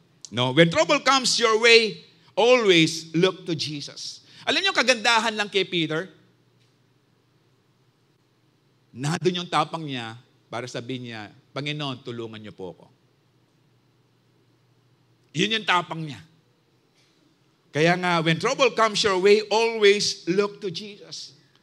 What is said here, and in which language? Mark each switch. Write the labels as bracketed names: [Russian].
[English] No, when trouble comes your way, always look to Jesus. [Filipino] Alam niyo kagandahan lang kay Peter? Nandun yung tapang niya para sabihin niya, Panginoon, tulungan niyo po ako. Yun yung tapang niya. Kaya nga, [English] when trouble comes your way, always look to Jesus.